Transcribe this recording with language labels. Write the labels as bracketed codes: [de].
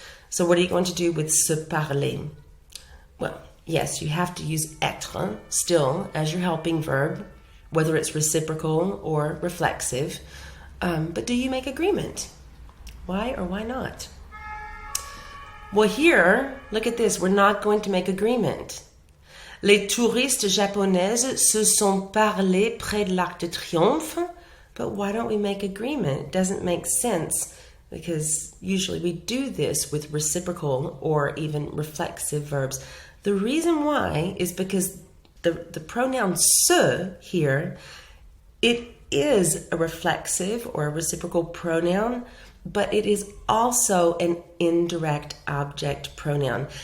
[en] So what are you going to do with se parler? Well, yes, you have to use être still as your helping verb, whether it's reciprocal or reflexive. But do you make agreement? Why or why not? Well, here, look at this. We're not going to make agreement. [fr] Les touristes japonaises se sont parlé près de l'Arc de Triomphe. [en] But why don't we make agreement? It doesn't make sense because usually we do this with reciprocal or even reflexive verbs. The reason why is because the pronoun se here, it is a reflexive or a reciprocal pronoun, but it is also an indirect object pronoun.